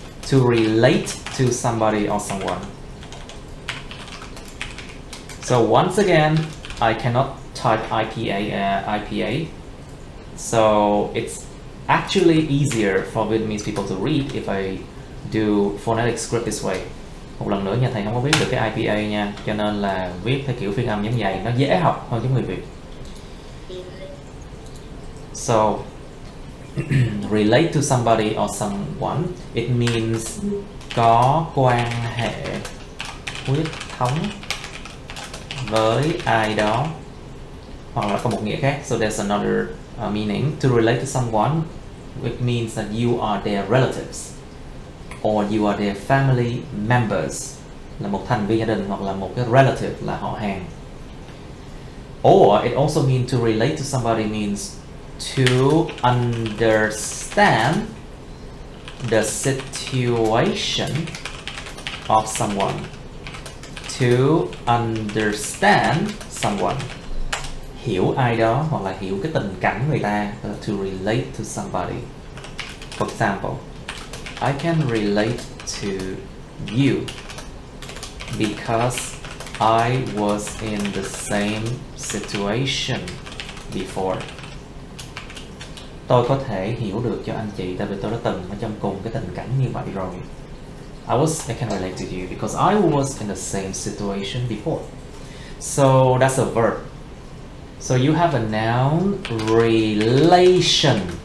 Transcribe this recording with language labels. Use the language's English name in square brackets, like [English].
[English] To relate to somebody or someone. So once again, I cannot type IPA. So it's actually easier for Vietnamese people to read if I do phonetic script this way. [Vietnamese] Một lần nữa nha, thầy không có viết được cái IPA nha, cho nên là viết theo kiểu phiên âm giống vậy, nó dễ học hơn giống người Việt. [English] So relate to somebody or someone, it means [Vietnamese] có quan hệ huyết thống với ai đó, hoặc là có một nghĩa khác. [English] So there's another meaning. To relate to someone, it means that you are their relatives or you are their family members, [Vietnamese] là một thành viên gia đình, hoặc là một cái [English] relative [Vietnamese] là họ hàng. [English] Or it also means to relate to somebody means to understand the situation of someone. To understand someone, [Vietnamese] hiểu ai đó hoặc là hiểu cái tình cảnh người ta. [English] To relate to somebody. For example, I can relate to you because I was in the same situation before. [Vietnamese] Tôi có thể hiểu được cho anh chị tại vì tôi đã từng ở trong cùng cái tình cảnh như vậy rồi. [English] I can relate to you because I was in the same situation before. So that's a verb. So you have a noun, relation.